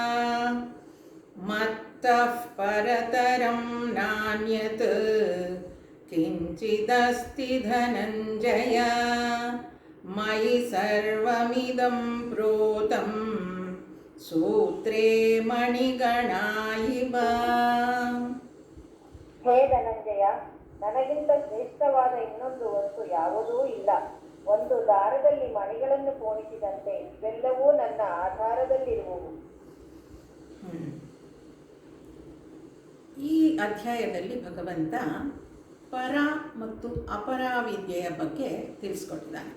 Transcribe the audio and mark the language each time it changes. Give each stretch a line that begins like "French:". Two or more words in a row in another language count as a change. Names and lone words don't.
Sanskrit: मत्तः परतरं नान्यत् किञ्चिदस्ति धनञ्जय मयि सर्वमिदं प्रोतं सूत्रे मणिगणा इव.
Kannada: ಹೇ ಧನಂಜಯ, ನನಗಿಂತ ಶ್ರೇಷ್ಠವಾದ ಇನ್ನೊಂದು ವಸ್ತು ಯಾವುದೂ ಇಲ್ಲ. ಒಂದು ದಾರದಲ್ಲಿ ಮಣಿಗಳನ್ನು ಪೋಣಿಸಿದಂತೆ ಇವೆಲ್ಲವೂ ನನ್ನ ಆಧಾರದಲ್ಲಿರುವವು. ಈ ಅಧ್ಯಾಯದಲ್ಲಿ ಭಗವಂತ ಪರ ಮತ್ತು ಅಪರ ವಿದ್ಯೆಯ ಬಗ್ಗೆ ತಿಳಿಸ್ಕೊಟ್ಟಿದ್ದಾನೆ.